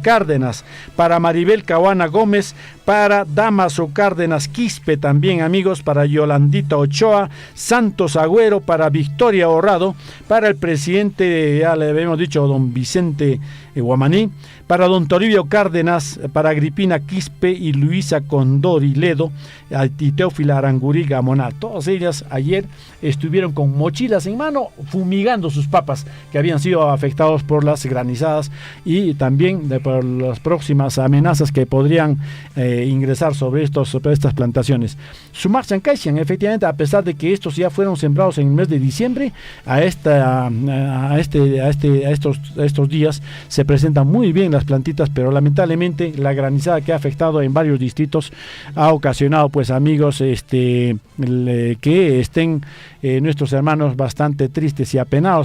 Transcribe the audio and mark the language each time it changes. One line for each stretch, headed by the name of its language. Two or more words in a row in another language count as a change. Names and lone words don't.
Spanish: Cárdenas, para Maribel Cahuana Gómez, para Damaso Cárdenas Quispe también, amigos, para Yolandita Ochoa, Santos Agüero, para Victoria Horrado, para el presidente, ya le habíamos dicho, don Vicente Guamaní, para don Toribio Cárdenas, para Agripina Quispe y Luisa Condori Ledo, y Teófila Aranguriga Monal. Todas ellas ayer estuvieron con mochilas en mano fumigando sus papas que habían sido afectados por las granizadas y también por las próximas amenazas que podrían ingresar sobre estas plantaciones. Sumarse en Caixan, efectivamente, a pesar de que estos ya fueron sembrados en el mes de diciembre, a estos días se presentan muy bien las plantitas, pero lamentablemente la granizada que ha afectado en varios distritos ha ocasionado, pues amigos, que estén nuestros hermanos bastante tristes y apenados.